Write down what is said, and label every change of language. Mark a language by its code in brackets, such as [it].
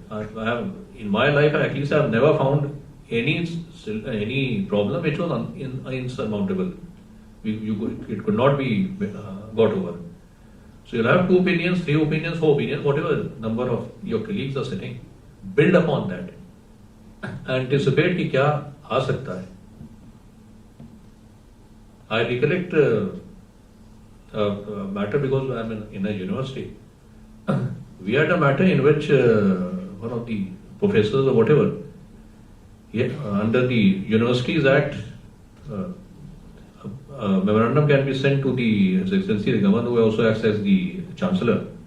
[en] In my life, at least, I have never found any problem which was insurmountable. It could not be got over. So you'll have 2 opinions, 3 opinions, 4 opinions, whatever number of your colleagues are sitting. Build upon that. Anticipate [hi] कि क्या आ सकता है. [en] I recollect a matter because I'm in a university. We had a matter in which one of the professors or whatever, under the Universities Act, a memorandum can be sent to His Excellency the Governor, who also acts as the Chancellor.